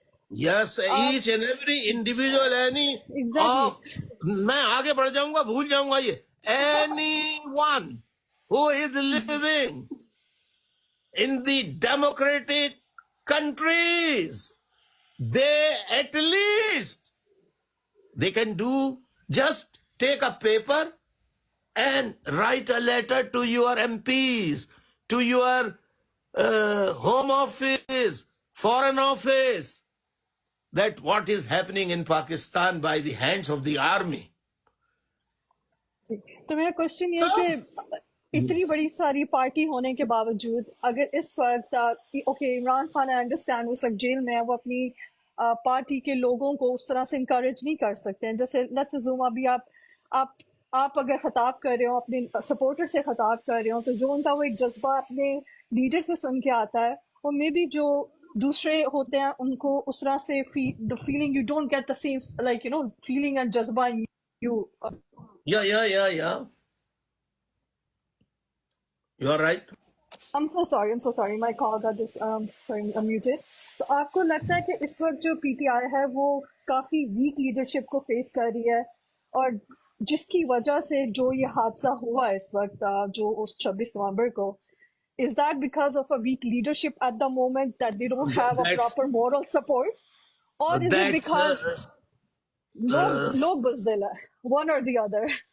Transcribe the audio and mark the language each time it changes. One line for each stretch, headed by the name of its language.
English: Yes, each and every individual, any Exactly.
Urdu: میں آگے بڑھ جاؤں گا, بھول جاؤں گا یہ.
English: Anyone who is living in the democratic countries, they at least they can do, just take a paper and write a letter to your MPs, to your home office, foreign office, that what is happening in Pakistan by the hands of the army.
Urdu: تو میرا question یہ ہے کہ اتنی بڑی ساری party ہونے کے باوجود اگر اس وقت okay Imran Khan
English: I understand
Urdu: اس وقت جیل میں ہے, وہ اپنی پارٹی کے لوگوں کو اس طرح سے انکریج نہیں کر سکتے ہیں. جیسے
English: let's assume
Urdu: ابھی آپ اگر خطاب کر رہے ہو, اپنے سپورٹر سے خطاب کر رہے ہو, تو جو ان کا وہ ایک جذبہ اپنے لیڈر سے سن کے آتا ہے, وہ
English: may be
Urdu: جو دوسرے ہوتے ہیں ان کو اس طرح سے
English: the feeling, you don't get the same, like, feeling and
Urdu: جذبہ
English: in you. Yeah. You are right. I'm so sorry, my call got this, sorry, I'm muted.
Urdu: تو آپ کو لگتا ہے کہ اس وقت جو پی ٹی آئی ہے وہ کافی ویک لیڈرشپ کو فیس کر رہی ہے, اور جس کی وجہ سے جو یہ حادثہ ہوا اس وقت, جو اس 26 نومبر کو,
English: is that because of a weak leadership at the moment, that they don't have a proper moral support, or is it because
Urdu: log buzdil hai,
English: one or the other?